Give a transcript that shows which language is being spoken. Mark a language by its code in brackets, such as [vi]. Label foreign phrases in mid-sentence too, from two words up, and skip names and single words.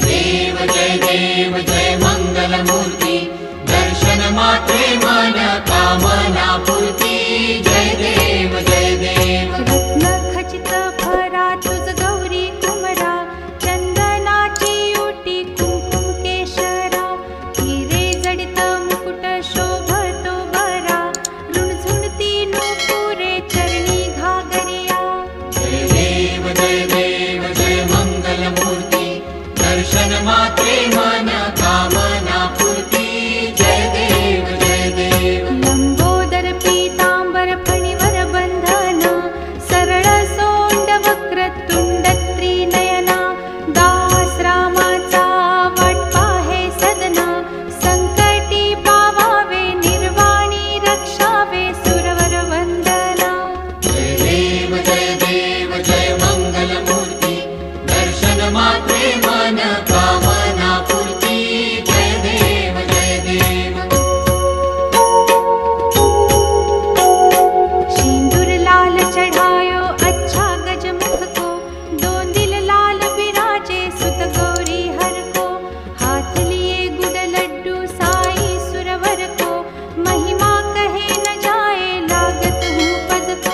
[mr] देव जय मंगल मूर्ति दर्शन मात्रे मन कामना पूर्ति जय देव रत्न खचित भरा तुझ गौरी कुमरा चंदनाची ओटी कुंकुम केशरा हिरे जडित मुकुट शोभतो बरा रुणझुणती नूपुरे चरणी घागरिया जय देव जय मंगल मूर्ति दर्शन मात्रे मन कामना पूर्ति जय देव लंबोदर पीतांबर फणिवर बंधन सरळ सोंड वक्र तुंड त्रिनयना दास रामाचा वाट पाहे सदना संकटी पावावे निर्वाणी रक्षावे सुरवर वंदना जय देव जय मंगल मूर्ति दर्शन मात्रे मन कामना पूर्ति जय देव [hi] सिंदूर लाल चढ़ायो अच्छा गजमुख को दोंदिल लाल बिराजे सुत गौरी हर को हाथ लिए गुड़ लड्डू साई सुरवर को महिमा कहे न जाए लागत हूँ पद को